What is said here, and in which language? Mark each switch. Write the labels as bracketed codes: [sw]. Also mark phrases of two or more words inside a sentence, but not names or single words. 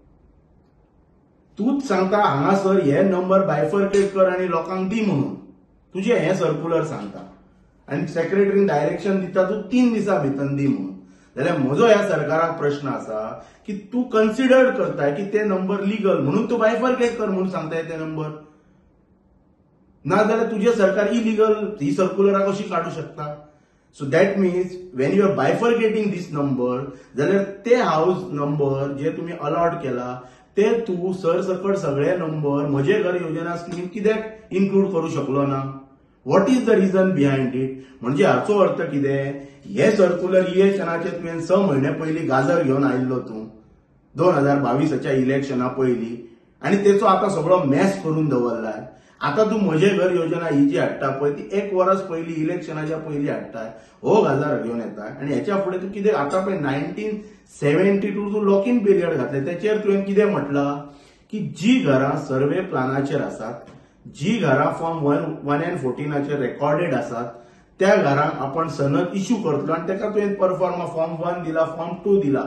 [kok] तूच सांगता हांगासर हे [en] number bifurcate [kok] कर आणि लोकांक दी म्हणून तुझे हे सर्क्युलर सांगता आणि सेक्रेटरीन डायरेक्शन दिता तू 3 दिसा भितर दी म्हणून. जाल्यार म्हजो ह्या सरकाराक प्रश्न आसा की तू कन्सिडर करताय की ते [en] number legal [kok] म्हणून तू बायफर्केट कर म्हणून सांगताय ते नंबर, ना जाल्यार तुझे सरकार इलिगल ही सर्क्युलरा कशी काढू शकता. [en] so that means when you are bifurcating this number [kok] जाल्यार ते [en] house number [kok] जे तुम्ही अलॉट केला ते तू सरसकट सगळे नंबर म्हजे घर योजना स्कीम कित्याक इन्क्लूड करू शकलो ना. [en] what is the reason behind it. [kok] म्हणजे हाचो अर्थ कितें, हे सर्क्युलर इलेक्शनाचे तुवें 6 म्हयने पयलीं गाजर घेवन आयिल्लो तूं 2022च्या इलेक्शना पयलीं आणि तेचो आता सगळो मॅस करून दवरलाय. आता तू म्हजे घर योजना ही जी हाडटा पळय ती 1 वर्स पयलीं इलेक्शनाच्या पयलीं हाडटाय, हो गाजर घेवन येताय आणि हेच्या फुडें तू कितें आता पळय 1972 तू [en] lock in period [kok] घातले त्याचेर तुवें कितें म्हटलां की जी घरां सर्वे प्लानाचेर आसात, जी घरां [en] form 114 recorded [kok] आसात त्या घरांक आपण सनद इश्यू करतलो आणि तेका तुवें [en] proforma form 1 [kok] दिला, फॉर्म 2 दिला.